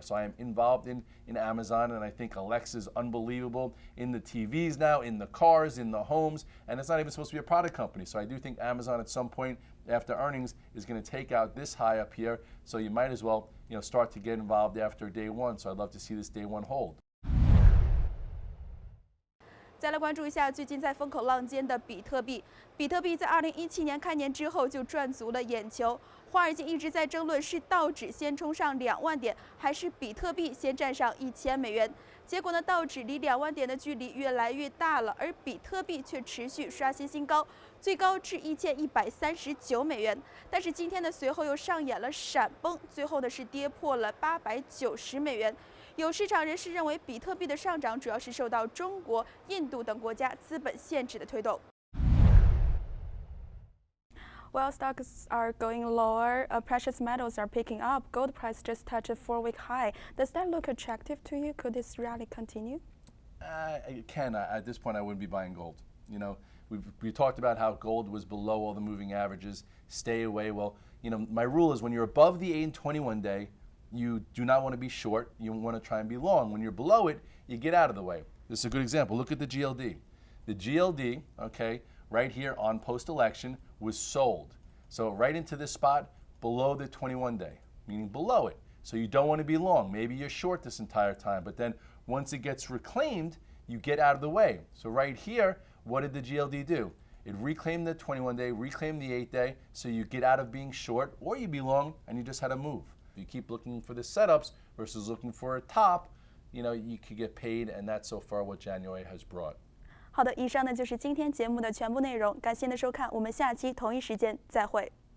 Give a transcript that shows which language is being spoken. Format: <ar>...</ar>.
<en>So I am involved in Amazon, and I think Alexa's unbelievable in the TVs now, in the cars, in the homes, and it's not even supposed to be a product company. So I do think Amazon at some point after earnings is going to take out this high up here. So you might as well, you know, start to get involved after day one. So I'd love to see this day one hold.</en> <zh>再来关注一下最近在风口浪尖的比特币。比特币在2017年开年之后就赚足了眼球，华尔街一直在争论是道指先冲上2万点，还是比特币先站上1000美元。结果呢，道指离2万点的距离越来越大了，而比特币却持续刷新新高，最高至1139美元。但是今天呢，随后又上演了闪崩，最后呢是跌破了890美元。有市场人士认为，比特币的上涨主要是受到中国、印度等国家资本限制的推动。</zh> <en>While stocks are going lower, precious metals are picking up. Gold price just touched a 4-week high. Does that look attractive to you? Could this rally continue? At this point, I wouldn't be buying gold. You know, we talked about how gold was below all the moving averages. Stay away. Well, you know, my rule is when you're above the 8 and 21 day, you do not want to be short. You want to try and be long. When you're below it, you get out of the way. This is a good example. Look at the GLD. The GLD, okay, right here on post-election was sold. So right into this spot below the 21 day, meaning below it. So you don't want to be long. Maybe you're short this entire time, but then once it gets reclaimed, you get out of the way. So right here, what did the GLD do? It reclaimed the 21 day, reclaimed the 8 day, so you get out of being short, or you be long and you just had to move. If you keep looking for the setups versus looking for a top, you know, you could get paid, and that's so far what January has brought.</en> <zh>好的，以上呢就是今天节目的全部内容，感谢您的收看，我们下期同一时间再会。</zh>